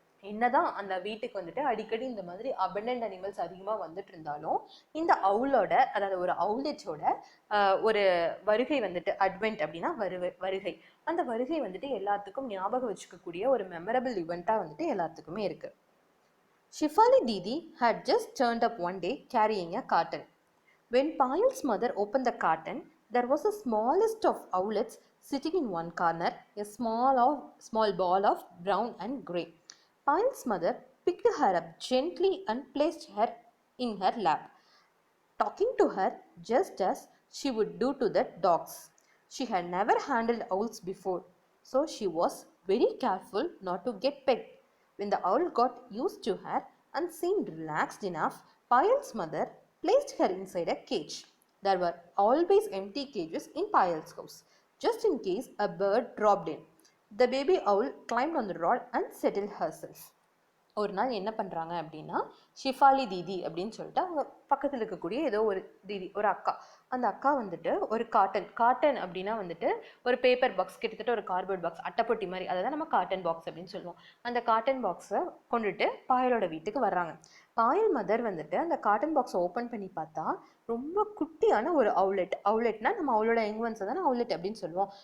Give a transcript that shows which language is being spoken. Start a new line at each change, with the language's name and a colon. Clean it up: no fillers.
Tamil: என்னதான் அந்த வீட்டுக்கு வந்துட்டு அடிக்கடி இந்த மாதிரி அபண்டன்ட் அனிமல்ஸ் அதிகமாக வந்துட்டு இருந்தாலும், இந்த அவுலோட, அதாவது ஒரு அவுலெட்டோட ஒரு வருகை வந்துட்டு அட்வென்ட் அப்படின்னா வருகை, அந்த வருகை வந்துட்டு எல்லாத்துக்கும் ஞாபகம் வச்சுக்கக்கூடிய ஒரு மெமரபிள் இவெண்ட்டாக வந்துட்டு எல்லாத்துக்குமே இருக்கு.
English: Shifali Didi had just turned up one day carrying a carton. When Payal's mother opened the carton, There was the smallest of owlets sitting in one corner, a small ball of brown and grey. Payal's mother picked her up gently and placed her in her lap, talking to her just as she would do to the dogs. She had never handled owls before, so she was very careful not to get pecked. When the owl got used to her and seemed relaxed enough, Payal's mother placed her inside a cage. There were always empty cages in Payal's house, just in case a bird dropped in. The baby owl climbed on the rod and settled herself.
Tamil: ஒரு நாள் என்ன பண்ணுறாங்க அப்படின்னா, ஷிஃபாலி தீதி அப்படின்னு சொல்லிட்டு அவங்க பக்கத்தில் இருக்கக்கூடிய ஏதோ ஒரு தீதி, ஒரு அக்கா. அந்த அக்கா வந்துட்டு ஒரு காட்டன் அப்படின்னா வந்துட்டு ஒரு பேப்பர் பாக்ஸ், கிட்டத்தட்ட ஒரு கார்ட்போர்ட் பாக்ஸ், அட்டைப்பொட்டி மாதிரி, அதை தான் நம்ம காட்டன் பாக்ஸ் அப்படின்னு சொல்லுவோம். அந்த காட்டன் பாக்ஸை கொண்டுட்டு பாயலோட வீட்டுக்கு வர்றாங்க. பாயல் மதர் வந்துட்டு அந்த காட்டன் பாக்ஸை ஓப்பன் பண்ணி பார்த்தா ரொம்ப குட்டியான ஒரு அவுலெட்னா நம்ம அவளோட எங்குவன்ஸை தானே அவுலெட் அப்படின்னு சொல்லுவோம்.